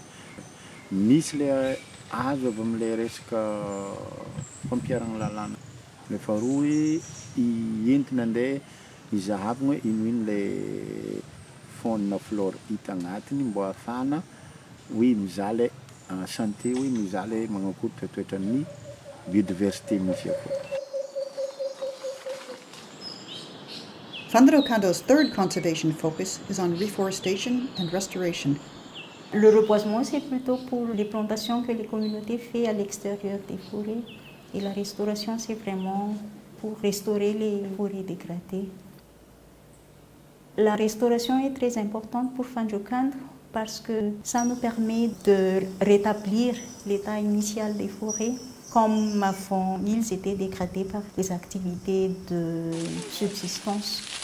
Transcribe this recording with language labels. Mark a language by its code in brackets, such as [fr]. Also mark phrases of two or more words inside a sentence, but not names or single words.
[mg] Misy le azo avy amin'ilay resaka fampiarana lalàna, le faharoa entina andeha izahavana hoe ino le faune na flore hita agnatiny mbo ahafahana hoe mizaha le santé, hoe mizaha le magnakory toetran'ny biodiversité misy akao. [en] Fandrocando's third conservation focus is on reforestation and restoration. [fr] Le reboisement, c'est plutôt pour les plantations que les communautés font à l'extérieur des forêts. Et la restauration, c'est vraiment pour restaurer les forêts dégradées. La restauration est très importante pour FANJOCAN parce que ça nous permet de rétablir l'état initial des forêts Comme avant, ils étaient dégradés par les activités de subsistance.